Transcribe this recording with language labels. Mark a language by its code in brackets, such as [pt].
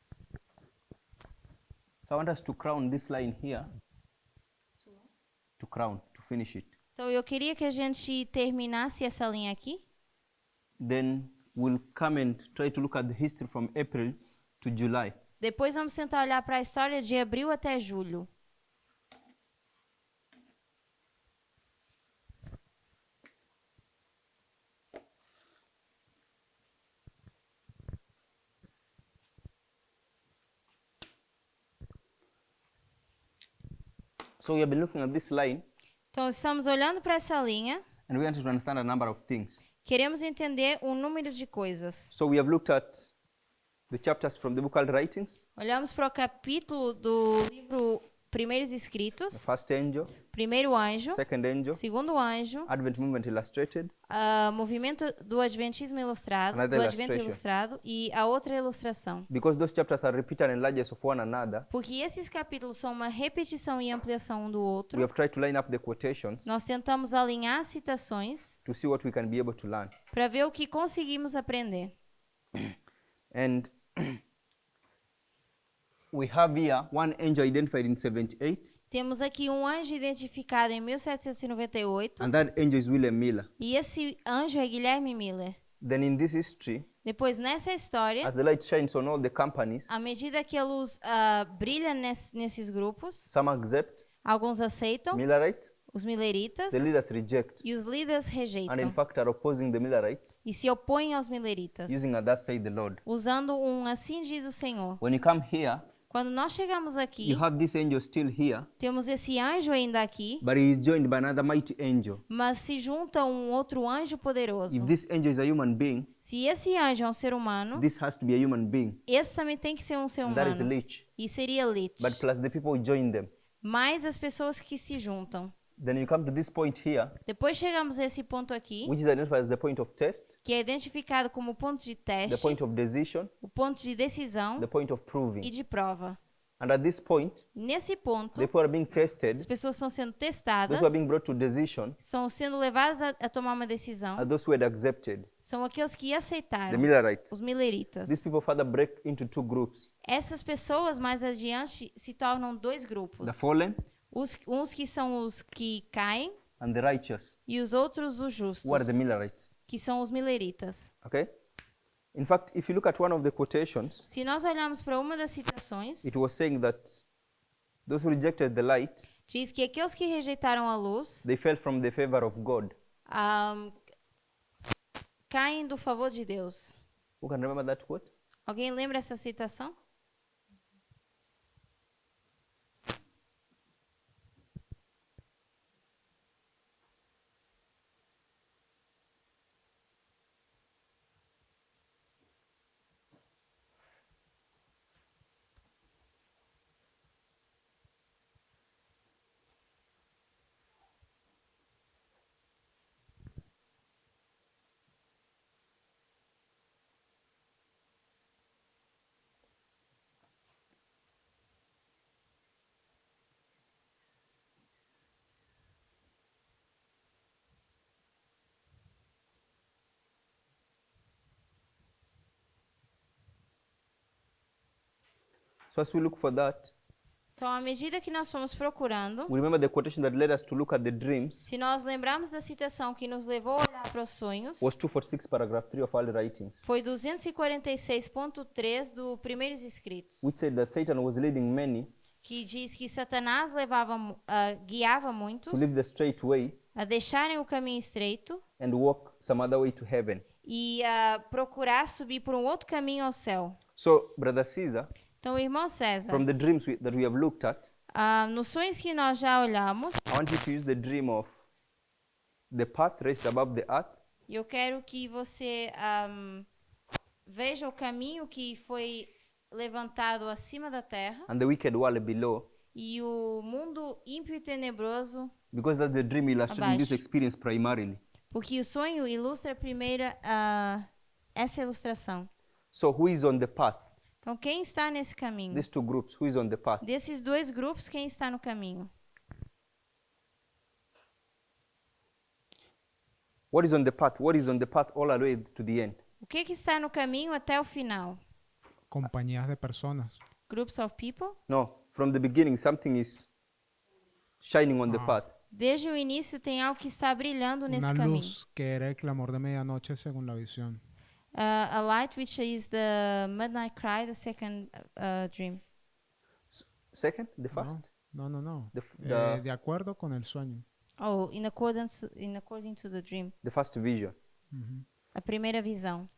[en] So I want us to crown this line here. To crown, to finish it. [pt] Então, eu queria que a gente terminasse essa linha aqui. [en] Then we'll come and try to look at the history from April to July. [pt] Depois vamos tentar olhar para a história de abril até julho. [en] So we have been looking at this line, [pt] Então, estamos olhando para essa linha, [en] and we want to understand a number of things. [pt] Queremos entender um número de coisas. [en] So we have looked at the chapters from the book called Writings, [pt] Olhamos para o capítulo do livro Primeiros [en] the [pt] Escritos, [en] first angel, [pt] primeiro anjo, [en] second angel, [pt] segundo anjo, [en] Advent Movement Illustrated, [pt] movimento do Adventismo Ilustrado, [en] Another [pt] do Advento [en] illustration. [pt] Ilustrado e a outra ilustração. [en] because those chapters are repeated and largest of one another. [pt] Porque esses capítulos são uma repetição e ampliação um do outro. [en] We have tried to line up the quotations [pt] Nós tentamos alinhar as citações [en] to see what we can be able to learn. [pt] para ver o que conseguimos aprender. [en] And we have here one angel identified in 78, [pt] Temos aqui um anjo identificado em 1798 [en] and that angel is William Miller. [pt] e esse anjo é Guilherme Miller. [en] Then in this history, [pt] Depois, nessa história, [en] as the light shines on all the companies, [pt] à medida que a luz brilha nesses grupos, [en] some accept, [pt] alguns aceitam, [en] Millerite, [pt] os milleritas, [en] the leaders reject, [pt] e os líderes [en] and in [pt] rejeitam [en] fact are opposing the Millerites, [pt] e se opõem aos milleritas, [en] using a thus said the Lord. [pt] usando assim diz o Senhor. [en] When you come here, [pt] Quando nós chegamos aqui, [en] you have this angel still here, [pt] temos esse anjo ainda aqui, [en] but he is joined by another mighty angel. [pt] mas se junta um outro anjo poderoso. [en] If this angel is a human being, [pt] Se esse anjo é um ser humano, [en] this has to be a human being, [pt] esse também tem que ser um ser [en] and that is [pt] humano. [en] Lich. [pt] E seria Lich. [en] But plus the people who join them. [pt] Mais as pessoas que se juntam. [en] Then you come to this point here, [pt] Depois chegamos a esse ponto aqui, [en] which is identified as the point of test, [pt] que é identificado como o ponto de [en] the [pt] teste, [en] point of decision, [pt] o ponto de decisão [en] the point of [pt] e [en] proving. [pt] de prova. [en] And at this point, [pt] Nesse ponto, [en] the people are being tested. [pt] as pessoas estão sendo testadas, [en] Those who are being brought to decision [pt] estão sendo levadas a tomar uma decisão, [en] are those who had accepted. [pt] são aqueles que [en] The [pt] aceitaram, [en] Millerites. [pt] os milleritas. [en] These people further break into two groups. [pt] Essas pessoas mais adiante se tornam dois grupos. [en] The fallen [pt] Uns que são os que caem [en] and the righteous, [pt] e os outros os justos, [en] who are the Millerites. [pt] que são os milleritas. [en] Okay? In fact, if you look at one of the quotations, [pt] Se nós olharmos para uma das citações, [en] it was saying that those who rejected the light, [pt] diz que aqueles que rejeitaram a luz [en] they fell from the favor of God. [pt] caem do favor de Deus. [en] Who can remember that quote? [pt] Alguém lembra essa citação? [en] So as we look for that, [pt] Então, à medida que nós fomos procurando, [en] we remember the quotation that led us to look at the dreams [pt] se nós lembrarmos da citação que nos levou a olhar para os sonhos, [en] was 246 paragraph 3 of early writings, [pt] foi 246.3 do Primeiros Escritos, [en] which said that Satan was leading many [pt] que diz que Satanás guiava muitos [en] to leave the straight way [pt] a deixarem o caminho estreito [en] and walk some other way to heaven. [pt] e a procurar subir por um outro caminho ao céu. [en] So, Brother Caesar, [pt] Então, irmão César, [en] from the dreams that we have looked at, [pt] nos sonhos que nós já olhamos, [en] I want you to use the dream of the path raised above the earth [pt] eu quero que você veja o caminho que foi levantado acima da terra [en] and the wicked world below, [pt] e o mundo ímpio e tenebroso, [en] because that's the dream illustrating this [pt] Abaixo. [en] experience primarily. [pt] porque o sonho ilustra primeiro essa ilustração. [en] So, who is on the path? [pt] Então, quem está nesse caminho? [en] These two groups, who is on the path? [pt] Desses dois grupos, quem está no caminho? [en] What is on the path? What is on the path all the way to the end? [pt] O que está no caminho até o final? [es] Compañías de personas. [en] Groups of people? No, from the beginning, something is shining on the path. [pt] Desde o início tem algo que está brilhando nesse [es] Una [pt] caminho. [es] luz que era el clamor de medianoche según la visión. [en] A light which is the midnight cry, the second dream. Second, the first? No. The- [es] De acuerdo con el sueño. [en] Oh, in according to the dream. The first vision. [pt] A primeira visão.